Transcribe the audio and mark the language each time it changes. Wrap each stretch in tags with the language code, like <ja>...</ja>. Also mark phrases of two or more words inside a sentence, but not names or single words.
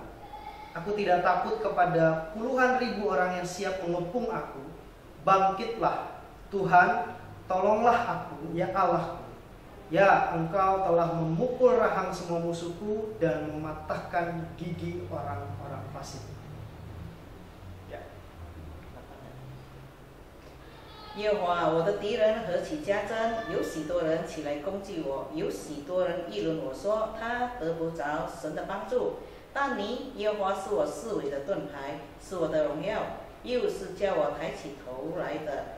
<id>Aku tidak takut kepada puluhan ribu orang yang siap mengepung aku. Bangkitlah, Tuhan, tolonglah aku, ya Allahku. Ya, Engkau telah memukul rahang semua musuhku dan mematahkan gigi orang-orang fasik.</id> <zh>耶和华，我的敌人何其加增，有许多人起来攻击我，有许多人议论我说，他得不着神的帮助。但你，耶和华是我四围的盾牌，是我的荣耀，又是叫我抬起头来的。</zh>